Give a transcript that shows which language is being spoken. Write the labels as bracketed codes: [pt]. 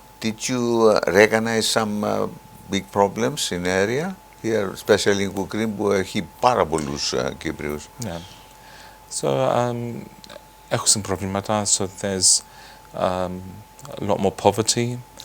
[en] Did you recognize some big problems in area here, especially in Wood Green, [el] που έχει πάρα πολλούς Κύπριους? [en] Yeah. [el] So, έχουν προβλήματα. [en] So there's a lot more poverty.